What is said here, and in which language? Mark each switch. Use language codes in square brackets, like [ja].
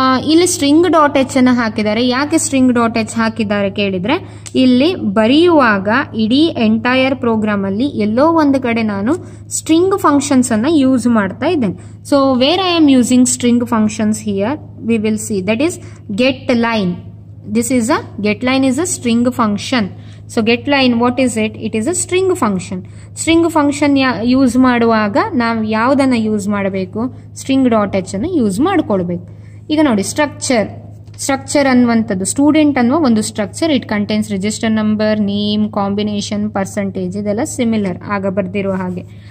[kn] ಇಲ್ಲಿ string dot H ಅನ್ನ ಹಾಕಿದ್ದಾರೆ. ಯಾಕೆ ಸ್ಟ್ರಿಂಗ್ ಡಾಟ್ ಎಚ್ ಹಾಕಿದ್ದಾರೆ ಕೇಳಿದ್ರೆ, ಇಲ್ಲಿ ಬರೆಯುವಾಗ ಇಡೀ ಎಂಟೈರ್ ಪ್ರೋಗ್ರಾಮ್ ಅಲ್ಲಿ ಎಲ್ಲೋ ಒಂದು ಕಡೆ ನಾನು ಸ್ಟ್ರಿಂಗ್ ಫಂಕ್ಷನ್ಸ್ ಅನ್ನ ಯೂಸ್ ಮಾಡ್ತಾ ಇದ್ದೇನೆ. [en] So where I am using string functions here, we will see that is get line. This is a get line is a string function. So get line, what is it? It is a string function. [kn] String function use ಮಾಡುವಾಗ ನಾವು ಯಾವುದನ್ನ use ಮಾಡಬೇಕು? String dot H ಅನ್ನು use ಮಾಡ್ಕೊಳ್ಬೇಕು. ಈಗ ನೋಡಿ, structure ಅನ್ನುವಂಥದ್ದು student ಅನ್ನುವ ಒಂದು structure. [en] it contains register number, name, combination, percentage, [kn] ಇದೆಲ್ಲ ಸಿಮಿಲರ್ ಆಗ ಬರ್ದಿರುವ ಹಾಗೆ.